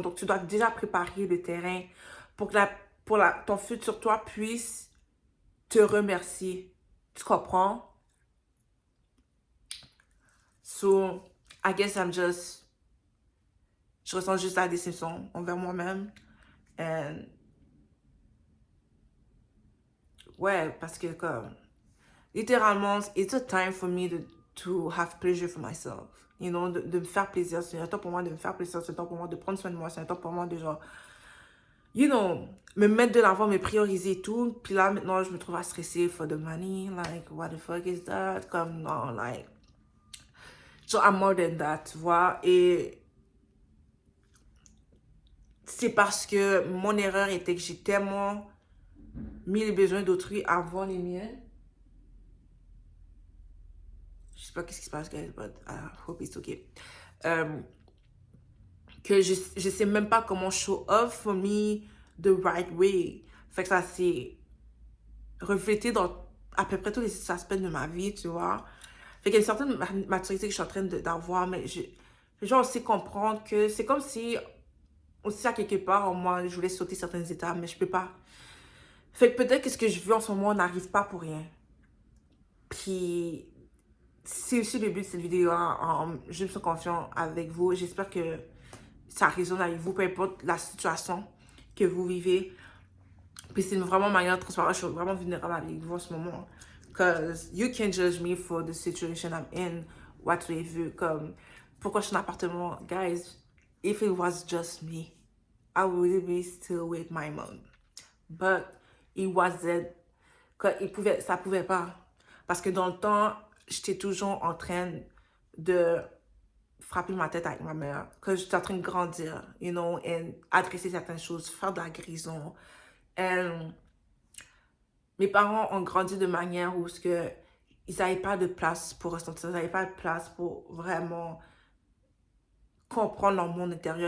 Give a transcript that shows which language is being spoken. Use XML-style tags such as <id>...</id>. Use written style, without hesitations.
<fr>Donc, tu dois déjà préparer le terrain pour que ton futur toi puisse te remercier. Tu comprends?</fr> <en>So, I guess</en> <fr>je ressens juste la déception envers moi-même.</fr> <en>And,</en> <fr>ouais, parce que comme, littéralement,</fr> <en>it's a time for me to have pleasure for myself. You know,</en> <fr>de me faire plaisir. C'est un temps pour moi de me faire plaisir. C'est un temps pour moi de prendre soin de moi. C'est un temps pour moi de genre,</fr> <en>you know,</en> <fr>me mettre de l'avant, me prioriser et tout. Puis là, maintenant, je me trouve à stresser</fr> <en>for the money. Like, what the fuck is that?</en> <fr>Comme, non,</fr> <en>like, so I'm more than that,</en> <fr>tu vois. Et c'est parce que mon erreur était que j'ai tellement mis les besoins d'autrui avant les miens. Je sais pas qu'est-ce qui se passe, guys,</fr> <en>but I hope it's okay.</en> <fr>Que je sais même pas comment</fr> <en>show off for me the right way.</en> <fr>Fait que ça s'est reflété dans à peu près tous les aspects de ma vie, tu vois. Fait qu'il y a une certaine maturité que je suis en train d'avoir, mais je genre aussi comprendre que c'est comme si, aussi à quelque part, moi, je voulais sauter certaines étapes, mais je peux pas. Fait que peut-être que ce que je veux en ce moment n'arrive pas pour rien. Puis, c'est aussi le but de cette vidéo. Je me sens confiant avec vous. J'espère que ça résonne avec vous, peu importe la situation que vous vivez. Puis c'est vraiment ma manière de transparente. Je suis vraiment vulnérable avec vous en ce moment.</fr> <en>Because you can't judge me for the situation I'm in, whatsoever.</en> <fr>Comme, pourquoi je suis en appartement?</fr> <en>Guys, if it was just me, I would be still with my mom. But it wasn't.</en> <fr>Ça pouvait pas. Parce que dans le temps, j'étais toujours en train de frapper ma tête avec ma mère. Que j'étais en train de grandir,</fr> <en>you know,</en> <fr>et adresser certaines choses, faire de la guérison. Et mes parents ont grandi de manière où ils n'avaient pas de place pour ressentir, ils n'avaient pas de place pour vraiment comprendre leur monde intérieur.</fr>